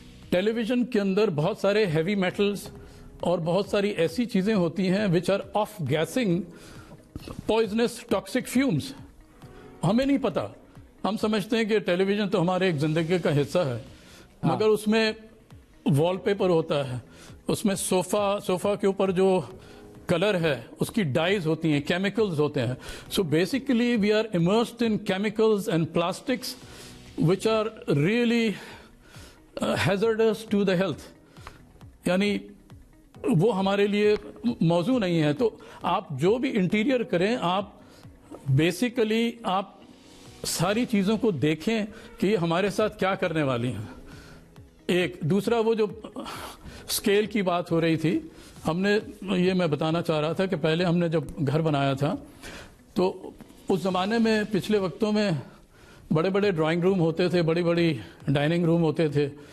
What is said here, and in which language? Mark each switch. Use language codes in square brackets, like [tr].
[ur] ٹیلی vision کے اندر بہت سارے ہیوی میٹلز اور بہت ساری ایسی چیزیں ہوتی ہیں [en] which are off gassing poisonous toxic fumes. [ur] ہمیں نہیں پتا, ہم سمجھتے ہیں کہ ٹیلی ویژن تو ہمارے ایک زندگی کا حصہ ہے, مگر اس میں وال پیپر ہوتا ہے, اس میں صوفہ کے اوپر جو کلر ہے اس کی ڈائز ہوتی ہیں, کیمیکلز ہوتے ہیں. [en] So basically we are immersed in chemicals and plastics which are really hazardous to the health. [ur] یعنی وہ ہمارے لیے موضوع نہیں ہے. تو آپ جو بھی انٹیریئر کریں, آپ بیسیکلی آپ ساری چیزوں کو دیکھیں کہ یہ ہمارے ساتھ کیا کرنے والی ہیں. ایک دوسرا, وہ جو اسکیل کی بات ہو رہی تھی, ہم نے یہ میں بتانا چاہ رہا تھا کہ پہلے ہم نے جب گھر بنایا تھا تو اس زمانے میں, پچھلے وقتوں میں بڑے بڑے ڈرائنگ روم ہوتے تھے, بڑی بڑی ڈائننگ روم ہوتے تھے.